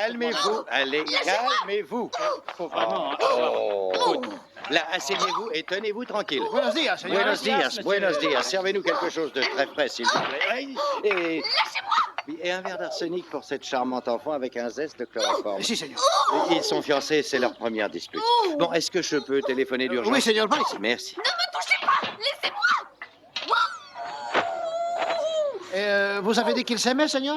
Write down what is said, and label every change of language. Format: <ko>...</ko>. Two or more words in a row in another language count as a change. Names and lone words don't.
<fr>Calmez-vous, allez, calmez-vous. Faut vraiment... Oh. Là, asseyez-vous et tenez-vous tranquille.</fr> <es>Buenos días, señor. Buenos dias, monsieur. buenos dias.</es> <fr>Servez-nous quelque chose de très frais, s'il vous plaît. Et... Et un verre d'arsenic pour cette charmante enfant avec un zeste de chloroforme.</fr> <es>Si, señor.</es> <fr>Ils sont fiancés, c'est leur première dispute. Bon, est-ce que je peux téléphoner d'urgence? Oui, señor, par ici. Merci. Vous avez dit qu'il s'aimait, señor?</fr>